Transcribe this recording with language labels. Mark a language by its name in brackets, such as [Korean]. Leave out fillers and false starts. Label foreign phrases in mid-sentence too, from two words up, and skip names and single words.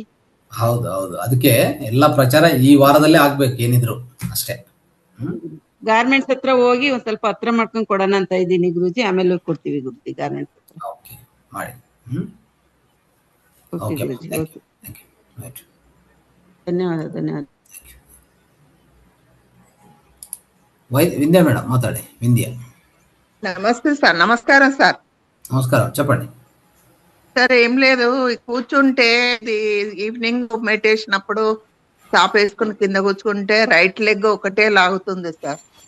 [Kannada] ಹೌದು, ಅದಕ್ಕೆ ಎಲ್ಲ ಪ್ರಚಾರ ಈ ವಾರದಲ್ಲೇ ಆಗ್ಬೇಕು ಏನಿದ್ರು ಅಷ್ಟೇ. ಗಾರ್ಮೆಂಟ್ಸ್ ಹತ್ರ ಹೋಗಿ ಒಂದ್ ಸ್ವಲ್ಪ ಹತ್ರ ಮಾಡ್ಕೊಂಡ್ ಕೊಡೋಣ ಅಂತ ಇದ್ದೀನಿ ಗುರುಜಿ. ಆಮೇಲೆ ಹೋಗಿ ಕೊಡ್ತೀವಿ ಗುರುಜಿ ಗಾರ್ಮೆಂಟ್ಸ್ ಹತ್ರ. ಮಾಡಿ. ಧನ್ಯವಾದ. [Telugu] వింధ్య మేడం మాట్లాడి. వింధ్య. నమస్తే సార్. నమస్కారం సార్. నమస్కారం, చెప్పండి సార్. ఏం లేదు, కూర్చుంటే [English] evening meditation [Telugu] అప్పుడు చాప్ వేసుకుని కింద కూర్చుంటే [English] right leg [Telugu] ఒకటే లాగుతుంది సార్.